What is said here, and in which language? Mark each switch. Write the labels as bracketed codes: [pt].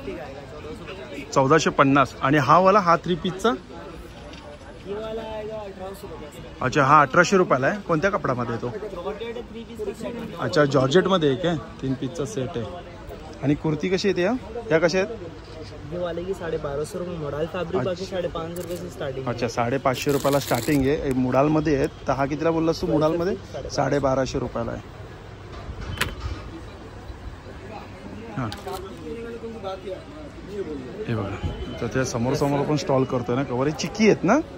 [mr] 1450. आणि हा वाला हा 3 पीसचा अच्छा हा 1800 रुपयाला आहे. कोणत्या कपड्यामध्ये येतो? अच्छा जॉर्जेटमध्ये आहे काय? 3 पीसचा सेट आहे. आणि कुर्ती कशी येते या कशा आहेत? [hi] ये वाले की 1250 रुपये मॉडल फैब्रिक बाकी 550 रुपये से स्टार्टिंग. [mr] अच्छा 550 रुपयाला स्टार्टिंग आहे. मुडालमध्ये आहेत. तर हा कितीला बोललास तू? मुडालमध्ये 1250 रुपयाला आहे. हां हे बघा तर त्या समोर आपण स्टॉल करतोय ना. कवर चिक्की आहेत ना